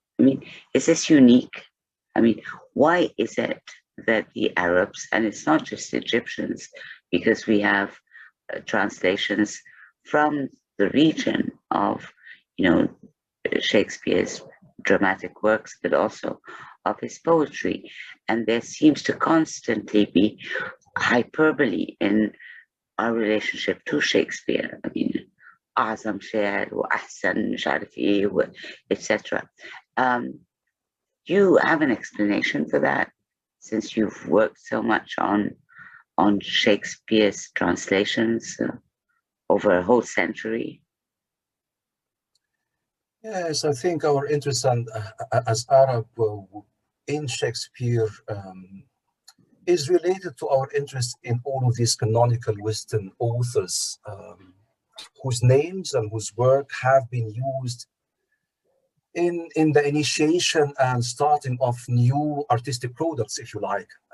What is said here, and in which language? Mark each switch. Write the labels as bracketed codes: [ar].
[en] I mean, is this unique? I mean, why is it that the Arabs, and it's not just Egyptians, because we have translations from the region of, Shakespeare's dramatic works, but also of his poetry. And there seems to constantly be hyperbole in our relationship to Shakespeare. I mean, [ar] أعظم شاعر وأحسن مش عارف إيه etc. [en] You have an explanation for that, since you've worked so much on Shakespeare's translations over a whole century? Yes, I think our interest as Arab in Shakespeare is related to our interest in all of these canonical Western authors whose names and whose work have been used in the initiation and starting of new artistic products, if you like.